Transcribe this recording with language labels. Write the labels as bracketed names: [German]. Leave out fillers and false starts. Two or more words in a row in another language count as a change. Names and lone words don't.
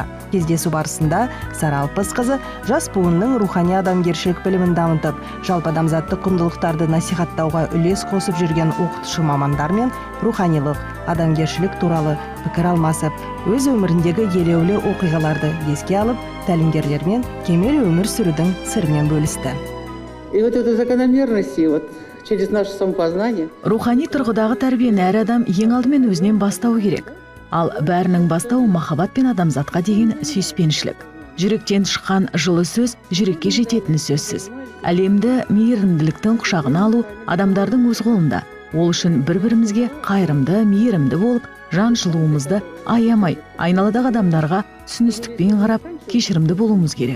[Kazakh] Кездесу барысында Сара Алпысқызы жас буынның рухани адамгершілік білімін дамытып, жалпы адамзаттық құндылықтарды насихаттауға үлес қосып жүрген оқытушы мамандармен руханилық, адамгершілік туралы пікір алмасып, өз өміріндегі елеулі оқиғаларды еске алып, тәлімгерлермен кемел өмір сүрудің сырымен бөлісті. [Russian] И вот эту закономерность, через наше самопознание. [Kazakh] Рухани тұрғыдағы тәрбиені әр адам ең алдымен өзінен бастау керек. Ал бәрінің бастауы махаббат пен адамзатқа деген сүйіспеншілік. Жүректен шыққан жылы сөз жүрекке жететіні сөзсіз. Әлемді мейірімділіктің құшағына алу адамдардың өз қолында. Ол үшін бір-бірімізге қайырымды, мейірімді болып, жан жылуымызды аямай, айналадағы адамдарға түсіністікпен қарап, кешірімді болуымыз керек.